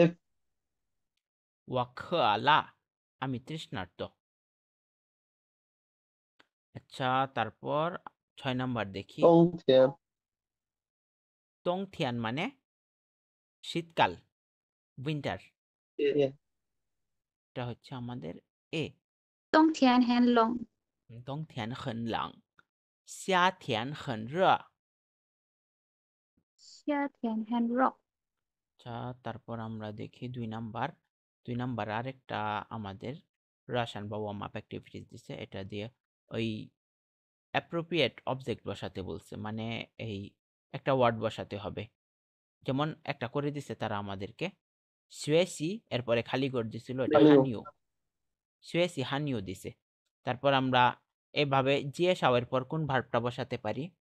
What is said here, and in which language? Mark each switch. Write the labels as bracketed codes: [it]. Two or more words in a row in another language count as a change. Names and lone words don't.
[bn] ওয়াখলা আমি তৃষ্ণার্ত আচ্ছা তারপর 6 নাম্বার দেখি তংথিয়ান মানে শীতকাল উইন্টার এটা হচ্ছে আমাদের এ [zh] 冬天很冷。 তংথিয়ান 很冷夏天很热夏天很热。 [bn] আচ্ছা তারপর আমরা দেখি 2 নাম্বার আরেকটা আমাদের রাশান বা [en] warm up activities [bn] দিছে এটা দিয়ে ওই [en] appropriate object [bn] বসাতে বলছে মানে এই একটা ওয়ার্ড বসাতে হবে যেমন একটা করে দিছে তারা আমাদেরকে সুয়েসি এরপরে খালি করে দিছিল এটা হানিও সুয়েসি হানিও দিছে তারপর আমরা এভাবে জিএসাও এর পর কোন ভার্বটা বসাতে পারি